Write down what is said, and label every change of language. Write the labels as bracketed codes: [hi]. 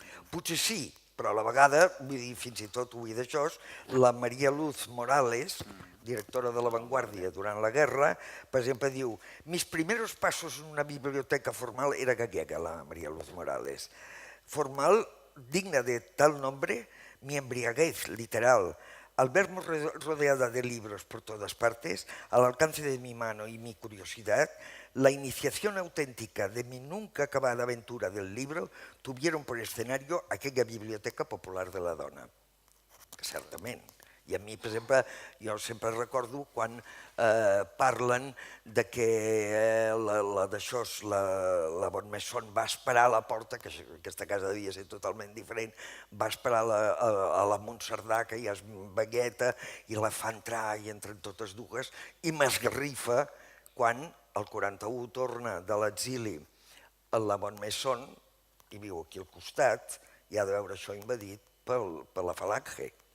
[ca] Potser sí, però a la vegada, vull dir, fins i tot ho he d'això, la María Luz Morales, directora de La Vanguardia durant la guerra, per exemple, diu [es] mis primeros pasos en una biblioteca formal [ca] era gallega, la María Luz Morales. [es] Formal, digna de tal nombre, mi embriaguez, literal. Al verme rodeada de libros por todas partes, al alcance de mi mano y mi curiosidad, la iniciación auténtica de mi nunca acabada aventura del libro tuvieron por escenario aquella biblioteca popular de la dona. [ca] Que certament. I a mi, per exemple, jo sempre recordo quan parlen de que la Bonmesson va esperar a la porta, que aquesta casa devia ser totalment diferent, va esperar a la Montserdà, que ja és vegueta, i la fa entrar i entren totes dues, i m'esgarrifa quan el 41 torna de l'exili a la Bonmesson, i viu aquí al costat, i ha de veure això invadit per la Falange.